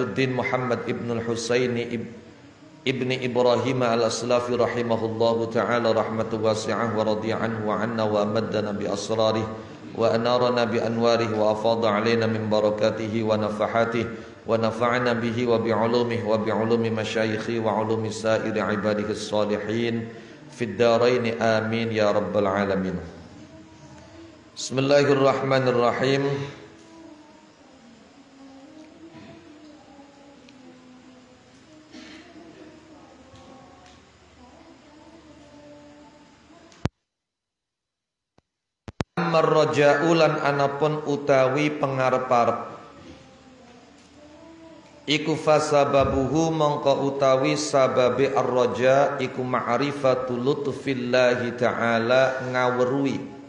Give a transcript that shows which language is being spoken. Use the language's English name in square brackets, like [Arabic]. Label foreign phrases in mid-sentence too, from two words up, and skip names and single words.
[Arabic] الدين محمد ابن الحسين ابن إبراهيم الأسلافي رحمه الله تعالى رحمة واسعة ورضي عنه وعنا وأمدنا بأسراره وأنارنا بأنواره وأفاض علينا من بركاته ونفحاته ونفعنا به وبعلومه وبعلوم مشايخه وعلوم سائر عباده الصالحين في الدارين آمين يا رب العالمين. بسم الله الرحمن الرحيم. [Javanese] Marraja'ulan anapun utawi pengarep-arep iku fasababuhu mongko utawi sababe ar-raja iku [Arabic] معرفة لطف الله تعالى [Javanese] ngaweruhi